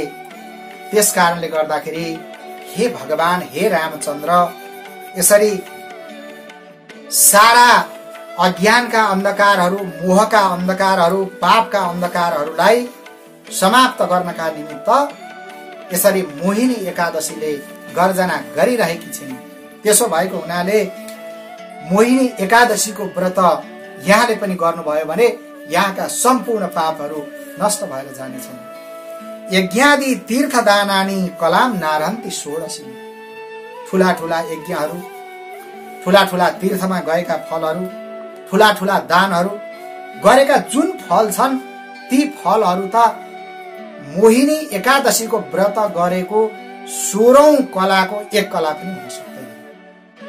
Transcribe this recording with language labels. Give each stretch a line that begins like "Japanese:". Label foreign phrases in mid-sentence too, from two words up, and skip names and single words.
Nepali: त्यस कारणले गर्दाखेरि हे भगवान, हे रामचन्द्र, यसरी सारा अज्ञानका अन्धकारहरू, मोहका अन्धकारहरू, पापका अन्धकारहरूलाई समाप्त गर्नका निमित्त यसरी मोहिनी एकादशीले गर्जना गरिरहेकी छिन्। त्यसो भएको हुनाले मोहिनी एकादशीको व्रत यहाँले पनि गर्नुभयो भने यहाँका सम्पूर्ण पापहरू नष्ट भएर जानेछन्।
Sanskrit: यज्ञादि तीर्थदानानि कलाम नारन्ति षोडशी।
Nepali: ठूला ठूला यज्ञहरू, ठूला ठूला तीर्थमा गएका फलहरू, ठूला ठूला दानहरू गरेका जुन फल छन्, ती फलहरू त मोहिनी एकादशीको व्रत गरेको 16औं कलाको एक कला पनि हुन सक्दैन।